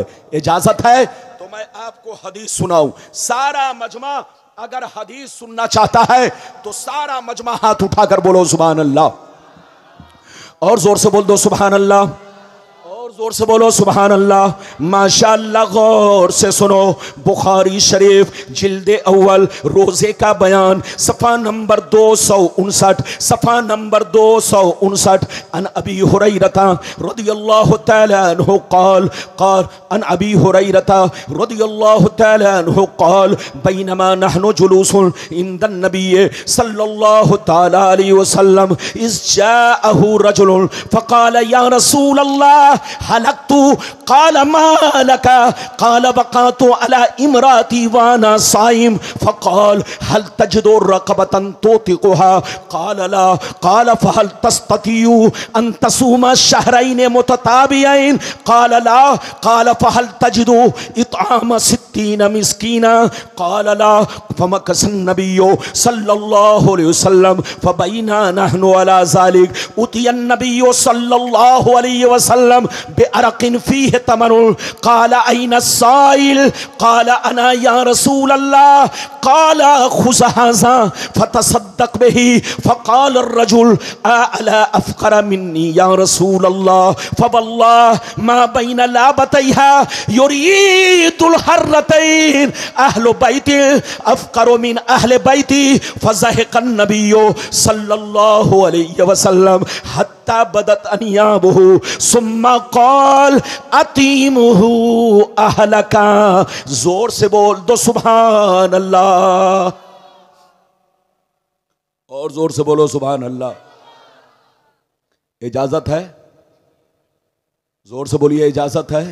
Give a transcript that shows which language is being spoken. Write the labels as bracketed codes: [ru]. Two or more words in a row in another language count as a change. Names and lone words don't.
[ur] اجازت ہے تو میں آپ کو حدیث سناؤں۔ سارا مجمع اگر حدیث سننا چاہتا ہے تو سارا مجمع ہاتھ اٹھا کر بولو [ar] سبحان الله, [ur] اور زور سے بول دو [ar] سبحان الله, [ur] اور زور سے بولو [ar] سبحان الله. [ur] माशाअल्लाह। غور سے سنو، بخاری شریف جلد اول روزے کا بیان، صفحہ نمبر 259، صفحہ نمبر 259. [ar] عن أبي هريرة رضي الله تعالى عنه قال عن أبي هريرة رضي الله تعالى عنه قال بينما نحن جلوس عند النبي صلى الله تعالى عليه وسلم إذ جاءه رجل فقال يا رسول الله هلكت قال ما لك قال وقعت على امرأتي وأنا صائم فقال هل تجد رقبة تعتقها قال لا قال فهل تستطيع أن تصوم شهرين متتابعين قال لا قال فهل تجد إطعام ستين مسكينا قال لا فمكث النبي صلى الله عليه وسلم فبينا نحن على ذلك أتي النبي صلى الله عليه وسلم بعرق فيه تمر قال أين السائل قال أنا يا رسول الله قال خذ هذا فتصدق به فقال الرجل أعلى أفقر مني يا رسول الله فوالله ما بين لابتيها يريد الحرتين أهل بيت أفقر من أهل بيتي فضحك النبي صلى الله عليه وسلم حتى حتى بدت أنيابه ثم قال أطعمه أهلك. [ur] زور سے بول دو [ar] سبحان الله, [ur] اور زور سے بولو [ar] سبحان الله. [ur] اجازت ہے؟ زور سے بولیے، اجازت ہے?